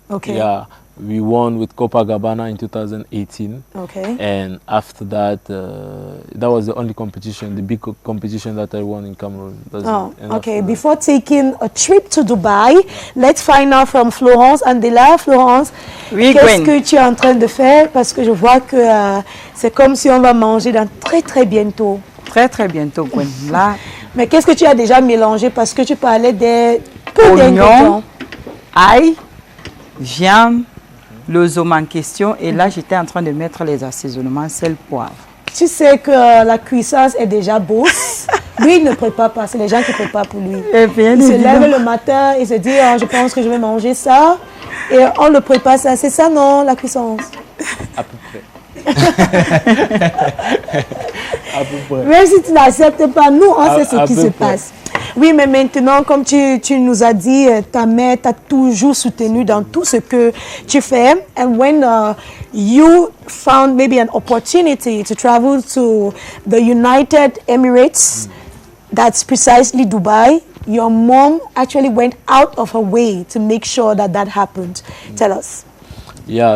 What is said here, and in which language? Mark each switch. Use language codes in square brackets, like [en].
[en] Okay. Yeah. We won with Copacabana in 2018. Okay. And after that, that was the only competition, the big competition that I won in Cameroon. Okay. Before taking a trip to Dubai, let's find out from Florence Andela. [fr] Florence, qu'est-ce que tu es en train de faire? Parce que je vois que c'est comme si on va manger dans très bientôt. Très bientôt, Gwen. Là. Mais qu'est-ce que tu as déjà mélangé? Parce que tu parlais des oignons, ail, viande, le zom en question, et là j'étais en train de mettre les assaisonnements sel, poivre. Tu sais que la cuissance est déjà bosse. Lui, il ne prépare pas, c'est les gens qui préparent pour lui. Il se lève le matin et se dit, oh, je pense que je vais manger ça. Et on le prépare ça. C'est ça, non, la cuissance? À peu près. À peu près. Même si tu n'acceptes pas, nous, on sait ce qui se passe. Oui, mais maintenant, comme tu nous as dit, ta mère t'a toujours soutenu dans tout ce que tu fais. [en] And when you found maybe an opportunity to travel to the United Emirates, that's precisely Dubai, your mom actually went out of her way to make sure that that happened. Tell us. Yeah,